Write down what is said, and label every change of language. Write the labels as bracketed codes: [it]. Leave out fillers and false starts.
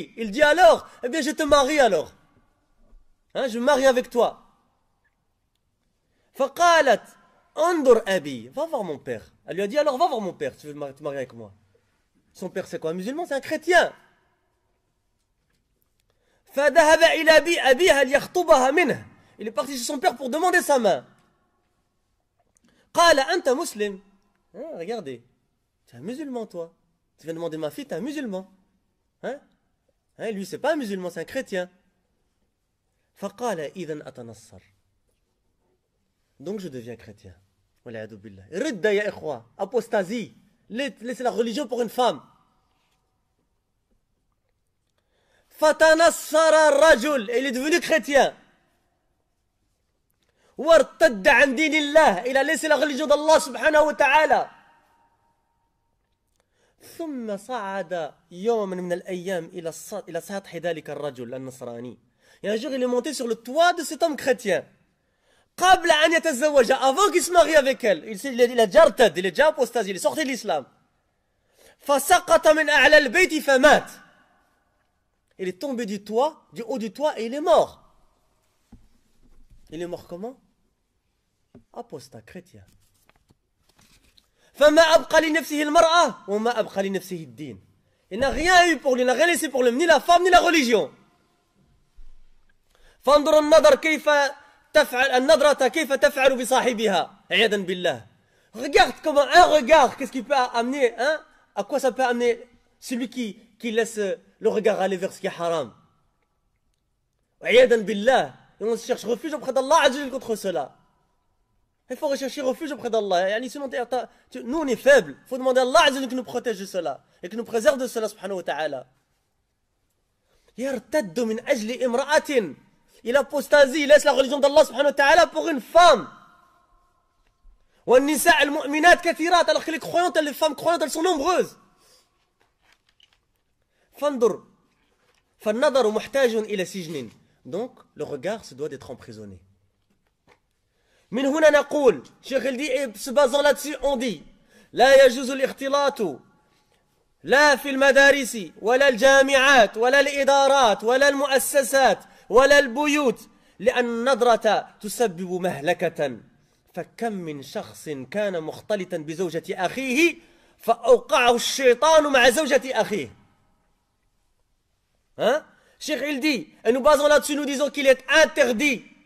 [fr] Il dit alors, eh bien je te marie alors. Hein, je me marie avec toi. [ar] فقالت انظر أبي. [fr] Va voir mon père. Elle lui a dit alors va voir mon père, tu veux te marier avec moi. Son père c'est quoi? Un musulman, c'est un chrétien. [ar] فذهب إلى أبيها ليخطبها منه. [fr] Il est parti chez son père pour demander sa main. [ar] قال أنت مسلم. [fr] Hein, regardez, tu es un musulman toi. Tu viens demander ma fille, tu es un musulman. Hein? Hein, lui c'est pas un musulman, c'est un chrétien. [ar] فقال إذن أتنصر. [fr] Donc je deviens chrétien. [ar] والعياذ بالله. رد يا إخوة. Apostasie. [fr] Laissez la religion pour une femme. [ar] فتنصر الرجل. [fr] Il est devenu chrétien. [ar] وارتد عن دين الله. [fr] Il a laissé la religion d'Allah subhanahu wa ta'ala. [ar] ثم صعد يوما من الأيام إلى سطح ذلك الرجل النصراني. [fr] Et un jour il est monté sur le toit de cet homme chrétien. [ar] قبل أن يتزوج. [fr] Avant qu'il se marie avec elle. Il a déjà irtad, il est déjà apostasé, il est sorti de l'islam. [ar] فسقط من أعلى البيت فمات. [fr] Il est tombé du toit, du haut du toit et il est mort. Il est mort comment? Apostat, chrétien. [ar] فما أبقى لنفسه المرأة وما أبقى لنفسه الدين. [fr] Il n'a rien eu pour lui, il n'a rien laissé pour lui, ni la femme ni la religion. [ar] فانظر النظر كيف تفعل النظرة كيف تفعل بصاحبها عياذا بالله. [fr] Regarde comment un regard, qu'est-ce qui peut amener, hein? À quoi ça peut amener celui qui laisse le regard aller vers ce qui est haram. [ar] عياذا بالله. [fr] Et on cherche refuge auprès d'Allah Azza wa Jalla contre cela. Il faut rechercher refuge auprès d'Allah. Nous on est faibles. Il faut demander à Allah Azza wa Jalla qui nous protège de cela et qui nous préserve de cela subhanahu wa ta'ala. [ar] يرتد من أجل امرأة. [fr] Il apostasie, il laisse la religion d'Allah subhanahu wa ta'ala pour une femme. [ar] والنساء المؤمنات كثيرات. [fr] Alors que les croyantes, les femmes croyantes, elles sont nombreuses. [ar] فانظر فالنظر محتاج إلى سجن. [fr] Donc le regard se doit d'être emprisonné. [ar] من هنا نقول, [fr] Cheikh il dit, et se basant là-dessus, on dit, [ar] لا يجوز الاختلاط لا في المدارس ولا الجامعات ولا الإدارات ولا المؤسسات ولا البيوت لأن النظرة تسبب مهلكة. فكم من شخص كان مختلطا بزوجة أخيه فأوقعه الشيطان مع زوجة أخيه. [fr] Hein? Cheikh il dit, et nous basons là-dessus, nous disons qu'il est interdit.